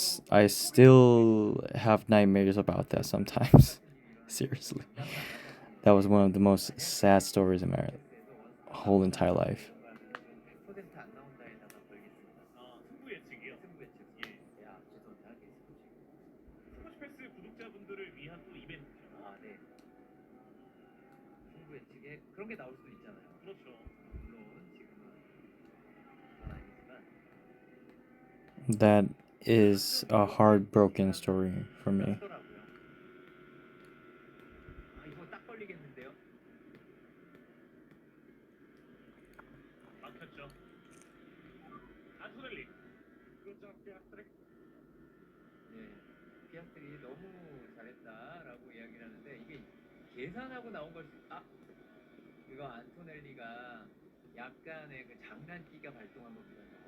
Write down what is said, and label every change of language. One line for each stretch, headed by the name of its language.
English: I still have nightmares about that sometimes. Seriously. That was one of the most sad stories in my whole entire life.
Korean: 100% 안 나온다에다가 걸겠습니다. 승부 예측이요? 승부 예측. 야, 죄송합니다. 스포츠 패스 구독자분들을 위한 또 이벤트죠. 아, 네. 승부 예측에 그런 게 나올 수도 있잖아요. 그렇죠. 물론 지금은 그건 아니지만
English: That is a heartbroken story for me.
Korean: 하더라고요. 아, 이거 딱 걸리겠는데요? 막혔죠. 안토넬리. 네, 피아스트리 너무 잘했다라고 이야기를 하는데 이게 계산하고 나온 걸 이거 안토넬리가 약간의 그 장난기가 발동한 겁니다.